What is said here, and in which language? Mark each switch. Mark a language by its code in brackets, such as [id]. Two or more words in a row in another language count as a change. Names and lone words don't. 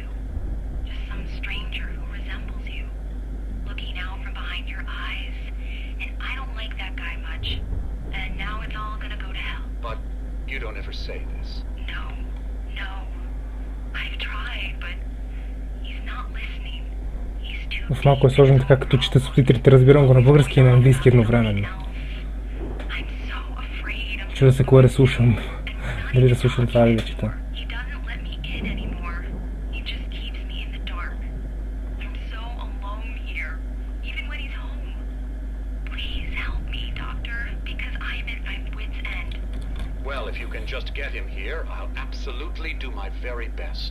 [en] Just some stranger who resembles you. Looking out from behind your eyes. And I don't like that guy much. And now it's all gonna go to hell. But you don't ever say this. No. I've tried, but he's not listening. He's too [bg] В малко е сложно така, като чета субтитрите, разбирам го на български и на английски едновременно. Чуда се кое да слушам. Дали да слушам това или да чета. [en] Well, if you can just get him here, I'll absolutely do my very best.